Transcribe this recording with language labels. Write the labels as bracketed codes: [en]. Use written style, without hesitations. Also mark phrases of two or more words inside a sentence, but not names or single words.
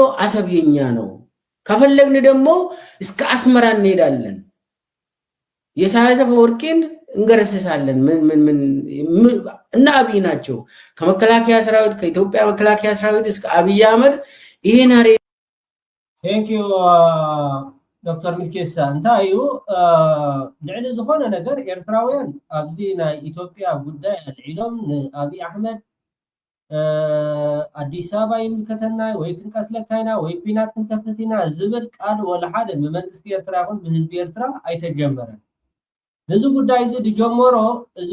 [am] አሰብ የኛ ነው፣ ከፈለግን ደግሞ እስከ አስመራ እንሄዳለን፣ የኢሳያስ አፈወርቂን እንገረስሳለን። ምን እና አብይ ናቸው። ከመከላከያ ሰራዊት ከኢትዮጵያ መከላከያ ሰራዊት እስከ አብይ አህመድ ይሄን አሬ [en] Thank you, Dr. Milkesa. [ti] እንታዩ ልዕሊ ዝኾነ ነገር ኤርትራውያን ኣብዚ ናይ ኢትዮጵያ ጉዳይ አልዒሎም ንአብይ አሕመድ አዲስ አበባ ይምልከተና ወይ ክንቀትለካይና ወይ ኩናት ክንከፍትና ዝብል ቃል ወላ ሓደ ብመንግስቲ ኤርትራ ይኹን ብህዝቢ ኤርትራ አይተጀመረን። ነዚ ጉዳይ እዚ ድጀመሮ እዚ